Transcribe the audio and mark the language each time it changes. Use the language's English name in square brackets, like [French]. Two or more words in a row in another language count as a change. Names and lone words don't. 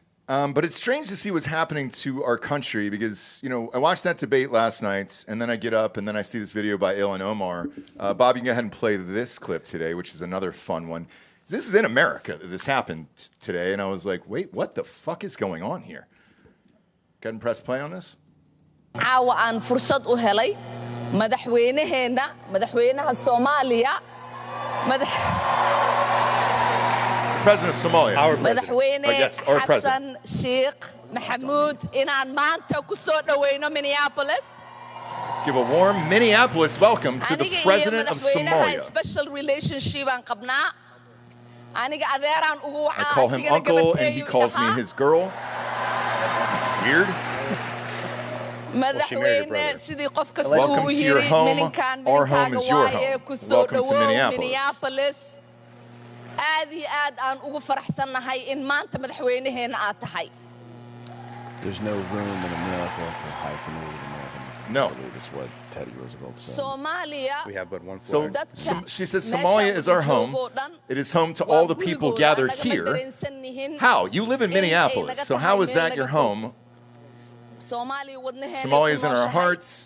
[English] But it's strange to see what's happening to our country because, you know, I watched that debate last night, and then I get up, and then I see this video by Ilhan Omar. Bob, you can go ahead and play this clip today, which is another fun one. This is in America that this happened today, and I was like, wait, what the fuck is going on here? Go ahead and press play on this. [Somali] caawa aan fursad u helay madaxweynaha Soomaaliya [English] President of Somalia. Our president. [Somali] Hassan Sheikh Mohamud inaan maanta ku soo dhaweyno Minneapolis [English] Let's give a warm Minneapolis welcome to the president of Somalia. special relationship [Somali] aan qabnaa. Aniga adeeraan ugu [English] I call him uncle and he calls me his girl. It's weird. [Somali] madaxweyne sidii qof kasta [English] Welcome [Somali] uu [English] to your [Somali] yiri [English] home. [Somali] mininkan [English] Our home is your [Somali] waaye [English] home. [Somali] ku soo [English] Welcome to [Somali] dhawow [English] Minneapolis. Minneapolis. [Somali] aad iyo aad aan ugu faraxsanahay in maanta madaxweynaheena aad tahay. [English] There's no room in America for hyphenated Americans. No. That's what Teddy Roosevelt said. Somalia. We have but one So flag. she says Somalia is our home. It is home to all the people gathered here. How? You live in Minneapolis, so how is that your home? Somalia is in our hearts.